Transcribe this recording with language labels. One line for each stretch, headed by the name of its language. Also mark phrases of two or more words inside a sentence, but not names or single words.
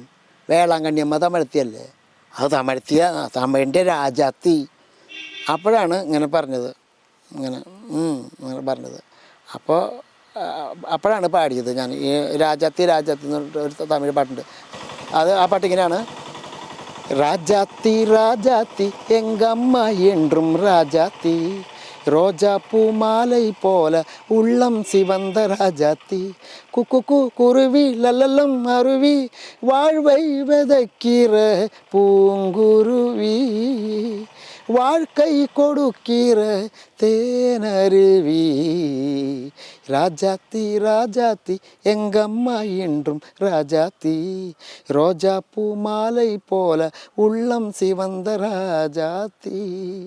Malayalam: വേളാങ്കണ്ണിയമ്മ തമിഴത്തിയല്ലേ? അത് തമിഴിൻ്റെ രാജാത്തി. അപ്പോഴാണ് ഇങ്ങനെ പറഞ്ഞത്, ഇങ്ങനെ പറഞ്ഞത്. അപ്പോഴാണ് പാടിയത് ഞാൻ ഈ രാജാത്തി എന്ന് പറഞ്ഞിട്ട് ഒരു തമിഴ് പാട്ടുണ്ട്. ആ പാട്ടിങ്ങനെയാണ്,
Tamil: ராஜாத்தி ராஜாத்தி எங்கம்மா என்றும் ராஜாத்தி ரோஜா பூ மாலை போல உள்ளம் சிவந்த ராஜாத்தி குக்கு குருவி லல்லலம் அருவி வாழ்வை விதைக்கிற பூங்குருவி வாழ்க்கை கொடுக்கிற தேனருவி ராஜாத்தி ராஜாத்தி எங்கம்மா என்றும் ராஜாத்தி ரோஜா பூ மாலை போல உள்ளம் சிவந்த ராஜாத்தி.